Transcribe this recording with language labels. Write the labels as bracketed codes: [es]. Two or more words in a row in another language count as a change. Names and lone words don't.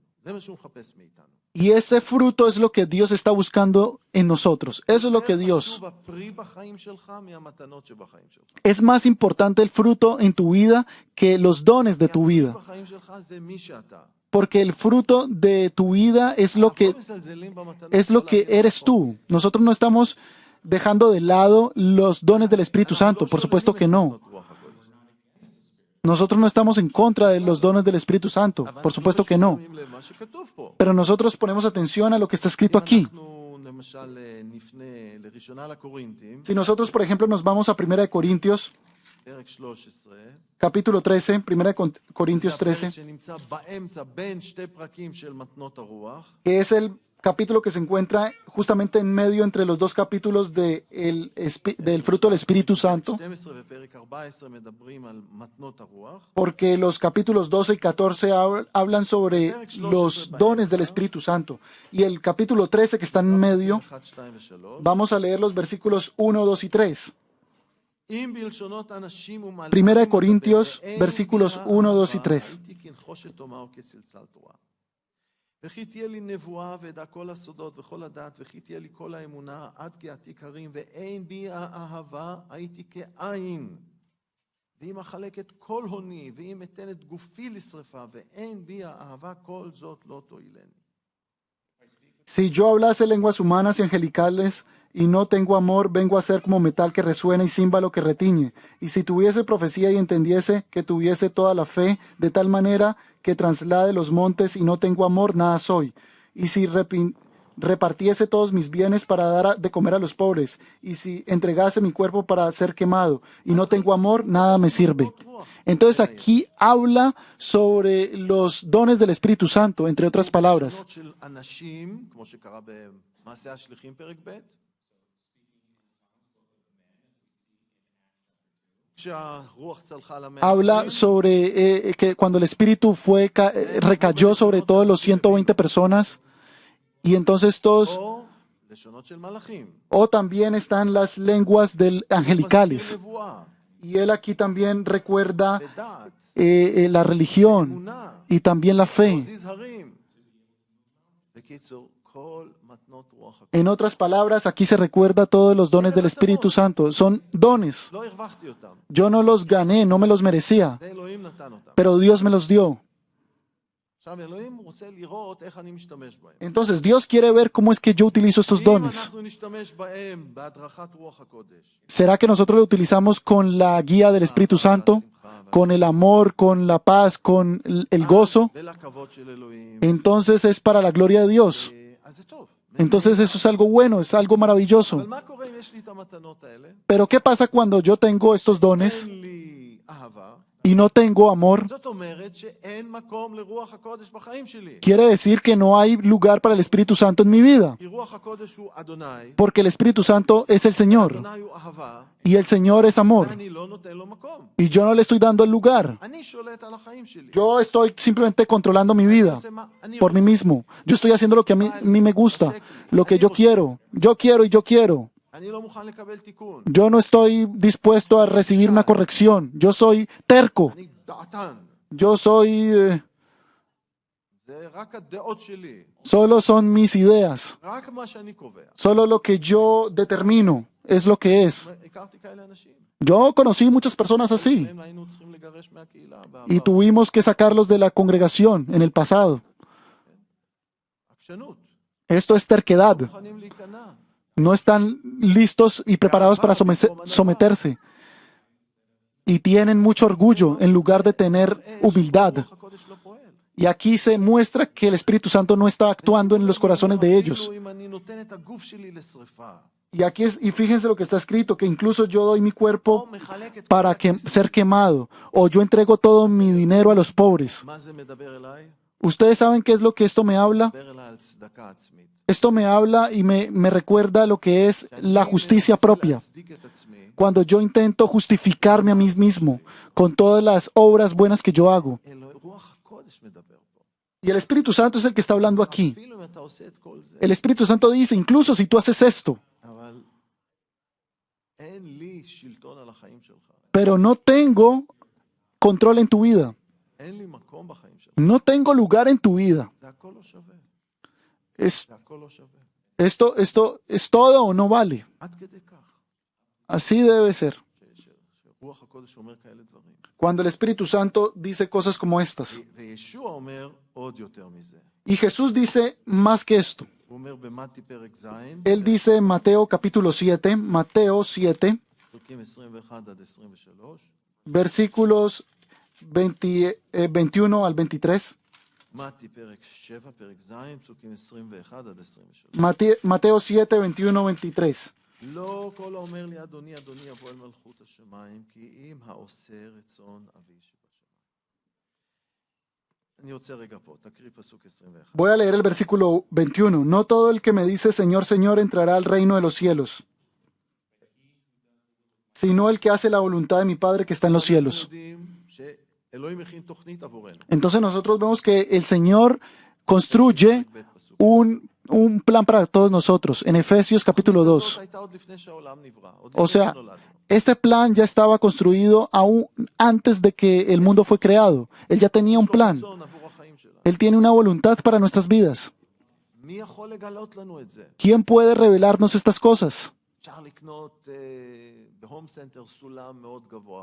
[he] זה מה שהוא מחפש מאיתנו. [es] Y ese fruto es lo que Dios está buscando en nosotros. Eso es lo que Dios. [he] חשוב הפרי בחיים שלך מהמתנות שבחיים שלך. [es] Es más importante el fruto en tu vida que los dones de tu [he] הפרי [es] vida. [he] בחיים שלך זה מי שאתה. [es] Porque el fruto de tu vida es lo [he] אנחנו [es] que, [he] לא מזלזלים במתנות, [es] es lo [he] לא [es] que [he] להגיד [es] eres [he] נכון. [es] tú. Nosotros no estamos dejando de lado los dones del Espíritu [he] אנחנו [es] Santo. [he] לא [es] Por supuesto [he] שוללים [es] que [he] את [es] no. [he] מתנות רוח הקודש. [es] Nosotros no estamos en contra de los dones del Espíritu Santo, por supuesto que no. [he] שמים לב מה שכתוב פה. [es] Pero nosotros ponemos atención a lo que está escrito [he] אם [es] aquí. [he] אנחנו למשל נפנה לראשונה לקורינתים, [es] Si nosotros, por ejemplo, nos vamos a 1 Corintios, [he] פרק 13, [es] capítulo 13, 1 Corintios [he] זה הפרק 13, שנמצא באמצע בין שתי פרקים של מתנות הרוח, [es] que es el capítulo que se encuentra justamente en medio entre los dos capítulos del fruto del Espíritu Santo, [he] 12 ופרק 14 מדברים על מתנות הרוח, [es] porque los capítulos 12 y 14 hablan sobre los dones del Espíritu Santo. Y el capítulo 13, que está en medio, [he] 1, 2 ו-3. [es] vamos a leer los versículos 1, 2 y 3. [he] אם בלשונות אנשים ומלאכים [es] Primera de Corintios, [he] מדבר, [es] versículos [he] אין [es] 1, 2 y [he] בי [es] 3. [he] הייתי כנחושת תאמר כצלצל תורה. וכי תהיה לי נבואה ואדע כל הסודות וכל הדעת, וכי תהיה לי כל האמונה עד כי עתיק הרים, ואין בי האהבה הייתי כאין. ואם אחלק את כל הוני, ואם אתן את גופי לשרפה, ואין בי האהבה, כל זאת לא תועילני. [es] Si yo hablase lenguas humanas y angelicales y no tengo amor, vengo a ser como metal que resuena y címbalo que retiñe. Y si tuviese profecía y entendiese, que tuviese toda la fe, de tal manera que traslade los montes y no tengo amor, nada soy. Y si repartiese todos mis bienes para dar de comer a los pobres, y si entregase mi cuerpo para ser quemado y no tengo amor, nada me sirve. Entonces aquí habla sobre los dones del Espíritu Santo, entre otras palabras. [he] בלשונות של אנשים, כמו שקרה במעשה השליחים פרק ב', כשהרוח צלחה על המאה [es] Habla [he] ה-20, [es] sobre que cuando el Espíritu recayó sobre todos los 120 personas, y entonces todos, [he] או לשונות של מלאכים. [es] o también están las lenguas angelicales. [he] מזכיר נבואה, [es] Y él aquí también recuerda [he] ודעת, [es] la religión [he] אמונה, [es] y también la fe. [he] להזיז הרים. בקיצור, כל מתנות רוח הקודש. [es] En otras palabras, aquí se recuerda todos los dones del Espíritu Santo. Son dones. [he] לא הרווחתי אותם, [es] Yo no los gané, no me los merecía, [he] זה אלוהים נתן אותם. [es] pero Dios me los dio. [he] עכשיו, אלוהים רוצה לראות איך אני משתמש בהם. [es] Entonces Dios quiere ver cómo es que yo utilizo estos [he] אם [es] dones. [he] אנחנו נשתמש בהם בהדרכת רוח הקודש, [es] ¿Será que nosotros lo utilizamos con la guía del Espíritu Santo, con el amor, con la paz, con el gozo? [he] ולכבוד של אלוהים, [es] Entonces es para la gloria de Dios. [he] אז זה טוב. [es] Entonces eso es algo bueno, es algo maravilloso. [he] אבל מה קורה אם יש לי את המתנות האלה? [es] Pero ¿qué pasa cuando yo tengo estos dones [he] אין לי אהבה, [es] y no tengo amor? [he] זאת אומרת שאין מקום לרוח הקודש בחיים שלי. [es] Quiere decir que no hay lugar para el Espíritu Santo en mi vida, [he] כי רוח הקודש הוא אדוני, [es] porque el Espíritu Santo es el Señor [he] אדוני הוא אהבה, [es] y el Señor es amor, [he] ואני לא נותן לו מקום. [es] y yo no le estoy dando el lugar. [he] אני שולט על החיים שלי. [es] Yo estoy simplemente controlando mi vida [he] עושה מה אני [es] por mí [he] רוצה. [es] mismo. Yo estoy haciendo lo que a mí me gusta, lo que yo quiero. Yo quiero y yo quiero. [he] אני לא מוכן לקבל תיקון. [es] Yo no estoy dispuesto a recibir una corrección. Yo soy terco. [he] אני דעתן. [es] Yo soy... [he] זה רק הדעות שלי. [es] solo son mis ideas. [he] רק מה שאני קובע. [es] Solo lo que yo determino es lo que es. [he] הכרתי כאלה אנשים. [es] Yo conocí muchas personas así [he] הם היינו צריכים לגרש מהקהילה [es] y [he] בעבר. [es] tuvimos que sacarlos de la congregación en el pasado. [he] עקשנות. [es] Esto es terquedad. [he] מוכנים להיכנע. [es] No están listos y preparados para someterse. Y tienen mucho orgullo en lugar de tener humildad. [he] רוח הקודש לא פועל. [es] Y aquí se muestra que el Espíritu Santo no está actuando en los corazones de ellos. [he] אפילו אם אני נותן את הגוף שלי לשרפה. [es] Y fíjense lo que está escrito, que incluso yo doy mi [he] או [es] cuerpo [he] מחלק את [es] para ser quemado, o yo entrego todo mi dinero a los pobres. [he] מה זה מדבר אליי? [es] ¿Ustedes saben qué es lo que esto me habla? [he] מדבר אליי על צדקה עצמית. [es] Esto me habla y me recuerda lo que es la justicia propia. [he] להצדיק את עצמי, [es] Cuando yo intento justificarme a mí mismo con todas las obras buenas que yo hago. [he] רוח הקודש מדבר פה. [es] Y el Espíritu Santo es el que está hablando aquí. [he] אפילו אם אתה עושה את כל זה, [es] El Espíritu Santo dice, incluso si tú haces esto, [he] אבל אין לי שלטון על החיים שלך. [es] pero no tengo control en tu vida, [he] אין לי מקום בחיים שלך. [es] no tengo lugar en tu vida. [he] זה הכל לא שווה. [es] Es, [he] זה הכל לא שווה. [es] esto es todo o no vale. [he] עד כדי כך [es] Así debe ser. [he] שרוח הקודש אומר כאלה דברים. [es] Cuando el Espíritu Santo dice cosas como estas. [he] וישוע אומר עוד יותר מזה. [es] Y Jesús dice más que esto. [he] הוא אומר במתי פרק ז', [es] Él dice en Mateo capítulo 7, Mateo 7, [he] פרקים 21 עד 23, [es] versículos 21 al 23. [he] מתי פרק 7, פרק ז', פסוקים 21 עד 23. [es] Mateo 7, 21, 23. [he] לא כל האומר לי אדוני אדוני יבוא אל מלכות השמיים, כי אם העושה רצון אבי שבשמיים. אני רוצה רגע פה, תקריא פסוק 21. [es] Voy a leer el versículo 21. No todo el que me dice Señor, Señor entrará al reino de los cielos, sino el que hace la voluntad de mi Padre que está en los cielos. [he] שאלוהים מכין תוכנית עבורנו. [es] Entonces nosotros vemos que el Señor construye un plan para todos nosotros. En Efesios capítulo 2. [he] הייתה עוד לפני שהעולם נברא, עוד [es] O [he] לפני [es] sea, [he] שנולדנו. [es] este plan ya estaba construido aún antes de que el mundo fue creado. Él ya tenía un [he] יש לו [es] plan. [he] רצון עבור החיים שלנו. [es] Él tiene una voluntad para nuestras vidas. [he] מי יכול לגלות לנו את זה? [es] ¿Quién puede revelarnos estas cosas? [he] אפשר לקנות בהום סנטר סולם מאוד גבוה